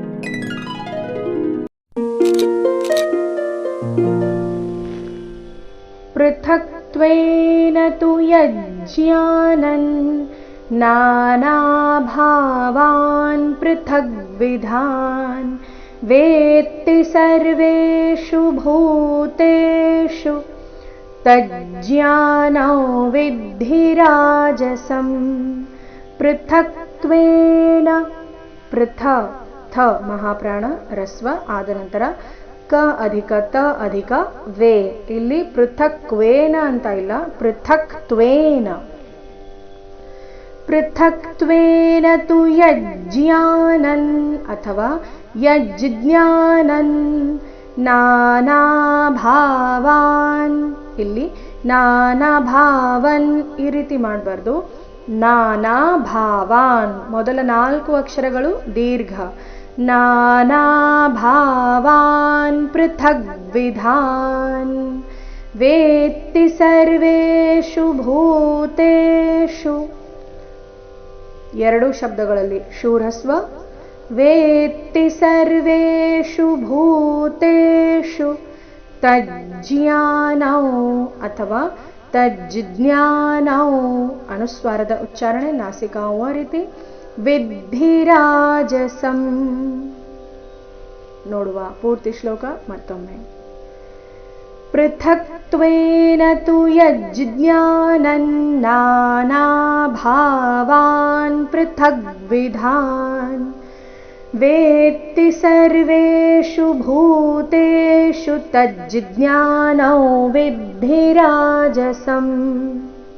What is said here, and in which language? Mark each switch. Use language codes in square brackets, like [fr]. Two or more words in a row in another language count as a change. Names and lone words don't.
[sa] पृथक्त्वेन तु यज्ज्ञानन् नानाभावान् पृथग्विधान् वेत्ति सर्वेषु भूतेषु तज्ज्ञानो विद्धि राजसम्। [kn] पृथक्त्वेन थ ಮಹಾಪ್ರಾಣ ರಸ್ವ ಆದ ನಂತರ ಕ ಅಧಿಕ ತ ಅಧಿಕ ವೇ. ಇಲ್ಲಿ ಪೃಥಕ್ವೇನ ಅಂತ ಇಲ್ಲ, ಪೃಥಕ್ತ್ವೇನ. [sa] ಪೃಥಕ್ತ್ವೇನ ತು ಯಜ್ಜ್ಞಾನನ್ ಅಥವಾ ಯಜ್ಜ್ಞಾನನ್ ನಾನಾಭಾವಾನ್. [kn] ಇಲ್ಲಿ ನಾನಾಭಾವನ್ ಈ ರೀತಿ ಮಾಡಬಾರ್ದು. ನಾನಾಭಾವಾನ್ ಮೊದಲ 4 ಅಕ್ಷರಗಳು ದೀರ್ಘ. [sa] ನಾನಾಭಾವಾನ್ ಪೃಥಗ್ವಿಧಾನ್ ವೇತ್ತಿ ಸರ್ವೇಷು ಭೂತೇಷು. [kn] 2 ಶಬ್ದಗಳಲ್ಲಿ ಶೂರಸ್ವ. [sa] ವೇತ್ತಿ ಸರ್ವೇಷು ಭೂತೇಷು ತಜ್ಜ್ಞಾನೌ ಅಥವಾ ತಜ್ಜ್ಞಾನೌ. [kn] ಅನುಸ್ವಾರದ ಉಚ್ಚಾರಣೆ, ನಾಸಿಕಾ ಆ ರೀತಿ. [sa] ವಿದ್ಧಿ ರಾಜಸಂ. [kn] ನೋಡುವ ಪೂರ್ತಿ ಶ್ಲೋಕ ಮತ್ತೊಮ್ಮೆ. [sa] ಪೃಥಕ್ತ್ವೇನ ತು ಯಜ್ಜ್ಞಾನನ್ ನಾನಾಭಾವಾನ್ ಪೃಥಗ್ವಿಧಾನ್ ವೇತ್ತಿ ಸರ್ವೇಷು ಭೂತೇಷು ತಜ್ಜ್ಞಾನೋ ವಿದ್ಧಿ ರಾಜಸಂ.